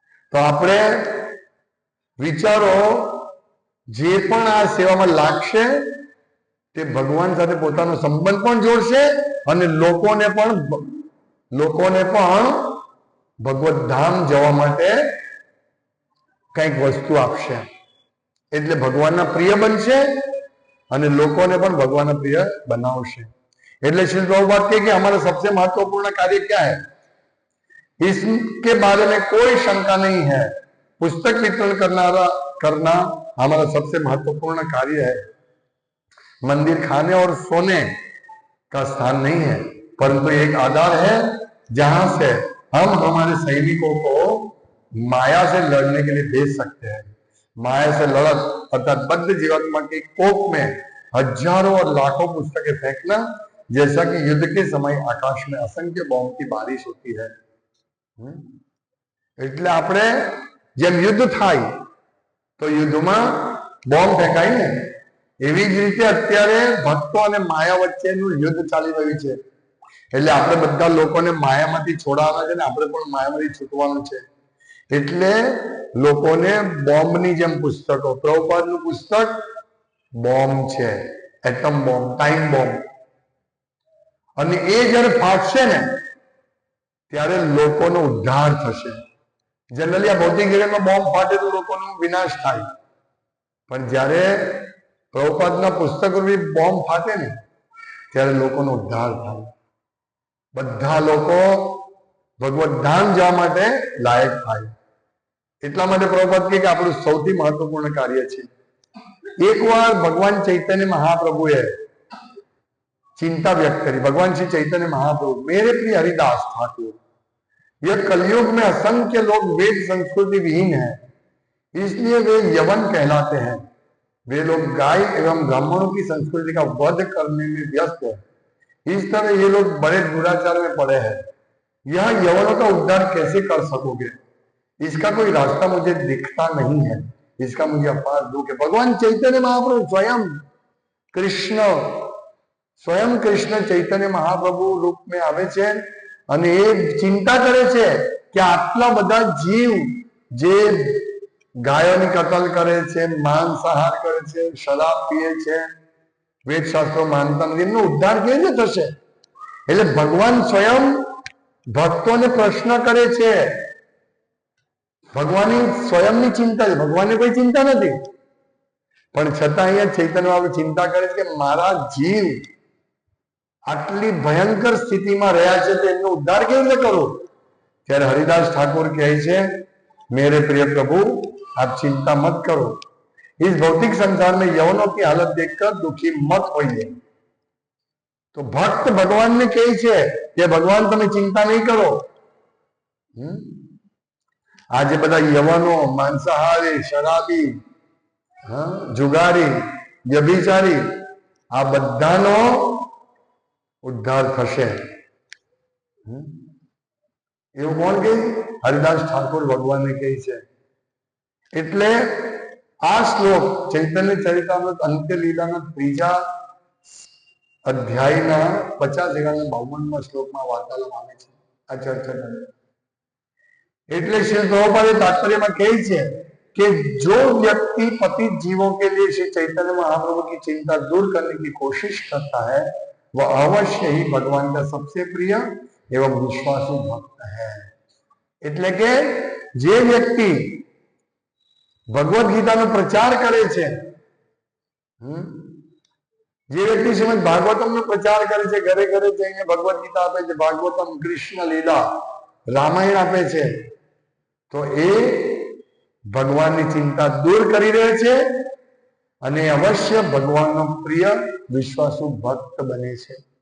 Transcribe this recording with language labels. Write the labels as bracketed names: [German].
[Gujarati] તો આપણે વિચારો, જે પણ આ સેવામાં લાગશે તે ભગવાન સાથે પોતાનો સંબંધ પણ જોડશે અને લોકોને પણ ભગવત ધામ જવા માટે કંઈક વસ્તુ આપશે. એટલે ભગવાનના પ્રિય બનશે અને લોકોને પણ भगवान प्रिय बनावशे. [Hindi] એટલે श्रील प्रभुपाद के हमारा सबसे महत्वपूर्ण कार्य क्या है, इसके बारे में कोई शंका नहीं है. पुस्तक वितरण करना हमारा सबसे महत्वपूर्ण कार्य है. मंदिर खाने और सोने का स्थान नहीं है, परंतु एक आधार है जहां से हम हमारे सैनिकों को माया से लड़ने के लिए भेज सकते हैं. माया से लड़त अर्थात बद्ध जीवात्मा की कोप में हजारों और लाखों पुस्तकें फेंकना, जैसा कि युद्ध के समय आकाश में असंख्य बॉम्ब की बारिश होती है. [Gujarati] એટલે આપણે જેમ યુદ્ધ થાય તો યુદ્ધમાં બોમ્બ ફેંકાય ને, એવી જ રીતે અત્યારે ભક્તો અને માયા વચ્ચેનું યુદ્ધ ચાલી રહ્યું છે. એટલે આપણે બધા લોકોને માયામાંથી છોડાવવાના છે ને આપણે પણ માયામાંથી છૂટવાનું છે. એટલે લોકોને બોમ્બની જેમ પુસ્તકો, પ્રભુપાદનું પુસ્તક બોમ્બ છે. એટમ બોમ્બ, ટાઈમ બોમ્બ, અને એ જયારે ફાટશે ને ત્યારે લોકોનો ઉદ્ધાર થશે. જનરલી આ ભૌતિક જગતમાં બોમ્બ ફાટે તો લોકોનો વિનાશ થાય, પણ જ્યારે પ્રભુપાદના પુસ્તક રૂપી બોમ્બ ફાટે ને ત્યારે લોકોનો ઉદ્ધાર થાય. બધા લોકો ભગવત ધામ જવા માટે લાયક થાય. એટલા માટે પ્રભુપાદ કે આપણું સૌથી મહત્વપૂર્ણ કાર્ય છે. એકવાર ભગવાન ચૈતન્ય મહાપ્રભુએ [Hindi] चिंता व्यक्त करी. भगवान श्री चैतन्य महाप्रभु, मेरे प्रिय हरिदास ठाकुर, यह कलयुग में असंख्य लोग वेद संस्कृति विहीन है, इसलिए वे यवन कहलाते हैं. वे लोग गाय एवं ब्राह्मणों की संस्कृति का वध करने में व्यस्त है. इस तरह ये लोग बड़े दुराचार में पड़े हैं. यह यवनों का उद्धार कैसे कर सकोगे? इसका कोई रास्ता मुझे दिखता नहीं है. इसका मुझे अपार दुख है. भगवान चैतन्य महाप्रभु स्वयं कृष्ण चैतन्य महाप्रभु रूप में [Gujarati] आवे छे અને એ ચિંતા કરે છે કે આટલા બધા જીવ જે ગાયોની કતલ કરે છે, માંસાહાર કરે છે, શરાબ પીએ છે, વેદ શાસ્ત્રો માનતા નથી, એમનો ઉદ્ધાર કેવી રીતે થશે? એટલે ભગવાન સ્વયં ભક્તોને પ્રશ્ન કરે છે. ભગવાનની સ્વયંની ચિંતા છે, ભગવાનને કોઈ ચિંતા નથી, પણ છતાં અહીંયા ચૈતન્ય બાબુ ચિંતા કરે છે કે મારા જીવ આટલી ભયંકર સ્થિતિમાં રહ્યા છે તો એમનો ઉદ્ધાર કેવી રીતે કરો? ત્યારે હરિદાસ ઠાकुर કહે છે, [Hindi] मेरे प्रिय प्रभु आप चिंता मत करो. इस भौतिक संसार में यवनों की हालत देखकर दुखी मत होइए. तो भक्त भगवान ने कही [Gujarati] છે કે ભગવાન તમે ચિંતા નહીં કરો. આજે બધા યવનો, માંસાહારી, શરાબી, જુગારી, વ્યભિચારી, આ બધાનો ઉદ્ધાર થશે. એવું કોણ કહે? હરિદાસ ઠાकुर ભગવાનને કહે છે. એટલે આ શ્લોક ચૈતન્ય ચરિતામૃત અંત્ય લીલાના 3જા અધ્યાયના 50-52 શ્લોકમાં વાર્તાલાપ આવે છે, આ ચર્ચા કરે. એટલે શ્રી પ્રભુપાદે તાત્પર્યમાં કહે છે [Hindi] कि जो व्यक्ति पतित जीवों के लिए श्री चैतन्य महाप्रभु की चिंता दूर करने की कोशिश करता है वह अवश्य ही भगवान का सबसे प्रिय एवं विश्वासु भक्त है. [Gujarati] એટલે કે જે વ્યક્તિ ભગવદ ગીતાનો પ્રચાર કરે છે, જે વ્યક્તિ શ્રીમદ ભાગવતમનો પ્રચાર કરે છે, ઘરે ઘરે જઈને ભગવદ ગીતા આપે છે, ભાગવતમ, કૃષ્ણ લીલા, રામાયણ આપે છે, તો એ ભગવાનની ચિંતા દૂર કરી રહે છે અને અવશ્ય ભગવાનનો પ્રિય વિશ્વાસુ ભક્ત બને છે.